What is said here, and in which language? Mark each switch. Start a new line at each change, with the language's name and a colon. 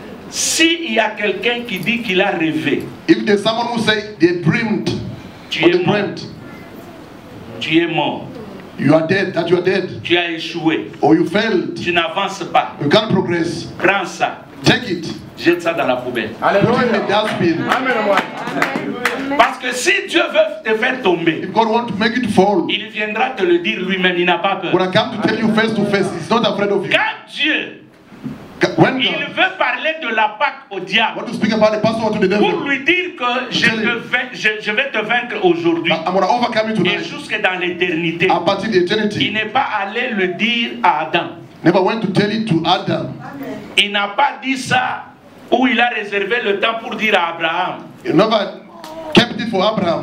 French: S'il y a quelqu'un qui dit qu'il a rêvé,
English: If there's someone who say they dreamed,
French: tu
English: or
French: es
English: they
French: mort,
English: dreamt,
French: tu es mort,
English: you are dead, that you are dead,
French: tu as échoué,
English: or you failed,
French: tu n'avances pas,
English: you can't progress,
French: prends ça,
English: take it,
French: jette ça dans la poubelle.
English: put it in the dustbin.
French: Parce que si Dieu veut te faire tomber,
English: If God wants to make you to fall,
French: il viendra te le dire lui-même, il n'a pas peur.
English: when I come to tell you face to face, he's not afraid of you.
French: Quand Dieu,
English: When
French: il
English: God
French: veut parler de la Pâque au diable,
English: want to speak about the Passover to the
French: pour
English: devil,
French: lui dire que je vais te vaincre aujourd'hui
English: I'm going to overcome you
French: et
English: tonight,
French: jusque dans l'éternité.
English: up until the
French: Il
English: eternity.
French: n'est pas allé le dire à Adam.
English: Never went to tell it to Adam.
French: Il n'a pas dit ça où il a réservé le temps pour dire à Abraham.
English: He never kept it for Abraham.